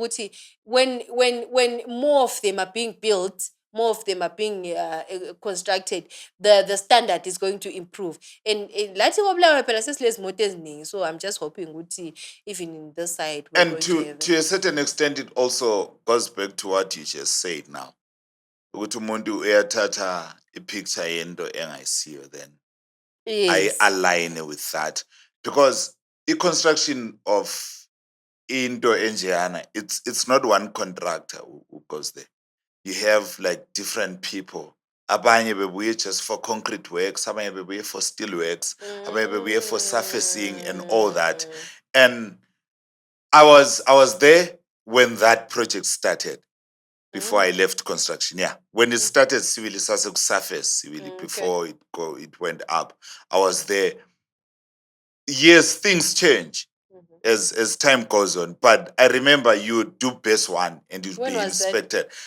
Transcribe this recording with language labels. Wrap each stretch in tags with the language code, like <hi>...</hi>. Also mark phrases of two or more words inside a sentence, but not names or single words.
<en>When more of them are being built, more of them are being constructed, the standard is going to improve. And so I'm just hoping even in this side. And to a certain extent, it also goes back to what you just said now.</en> <nd>Ukuthi umuntu uyathatha ipicture yento engayisiyo,</nd> <en>then I align with that, because the construction of</en> <nd>into enjeyana,</nd> <en>it's not one contractor who goes there. You have like different people.</en> <nd>Abanye bebuye</nd> <en>just for concrete works,</en> <nd>abanye bebuye</nd> <en>for steel works,</en> <nd>abanye bebuye</nd> <en>for surfacing and all that. And I was there when that project started. Before I left construction, when it started, civil surface, before it went up, I was there. Yes, things change as time goes on, but I remember you do base one and you'd be inspected.</en>